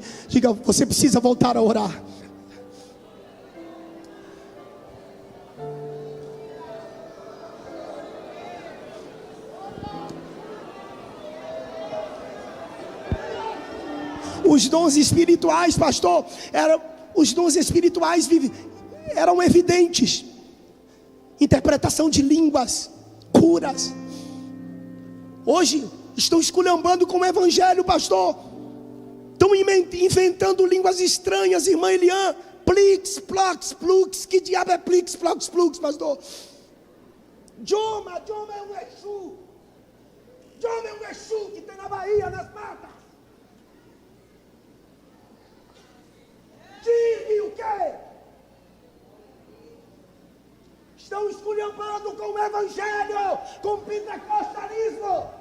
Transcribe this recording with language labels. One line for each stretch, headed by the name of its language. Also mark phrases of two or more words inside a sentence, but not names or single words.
Portuguese: Diga, você precisa voltar a orar. Os dons espirituais, pastor, os dons espirituais eram evidentes. Interpretação de línguas, curas. Hoje estão esculhambando com o evangelho, pastor. Estão inventando línguas estranhas, irmã Elian. Plix, plox, plux. Que diabo é plix, plox, plux, pastor? Joma é um Exu. Joma é um Exu que tem na Bahia, nas matas. Diga o quê? Estão esculhambando com o evangelho, com o pentecostalismo.